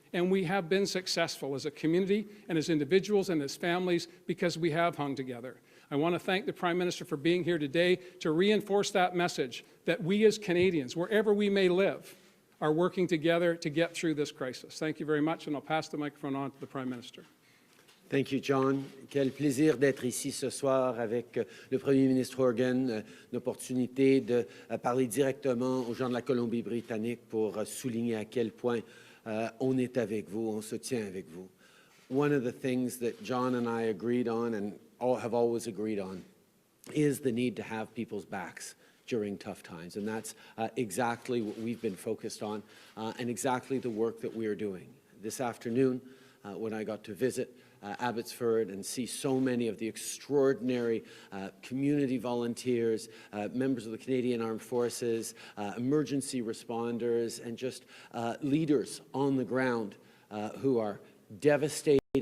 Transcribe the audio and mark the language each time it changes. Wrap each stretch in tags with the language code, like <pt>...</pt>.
<en>And we have been successful as a community and as individuals and as families because we have hung together. I want to thank the Prime Minister for being here today to reinforce that message that we as Canadians, wherever we may live, are working together to get through this crisis. Thank you very much, and I'll pass the microphone on to the Prime Minister. Thank you, John.</en> <fr>Quel plaisir d'être ici ce soir avec le Premier ministre Horgan, l'opportunité de parler directement aux gens de la Colombie-Britannique pour souligner à quel point on est avec vous, on se tient avec vous.</fr> <en>One of the things that John and I agreed on and have always agreed on is the need to have people's backs during tough times, and that's exactly what we've been focused on and exactly the work that we are doing. This afternoon, when I got to visit Abbotsford and see so many of the extraordinary community volunteers, members of the Canadian Armed Forces, emergency responders, and just leaders on the ground who are devastated</en>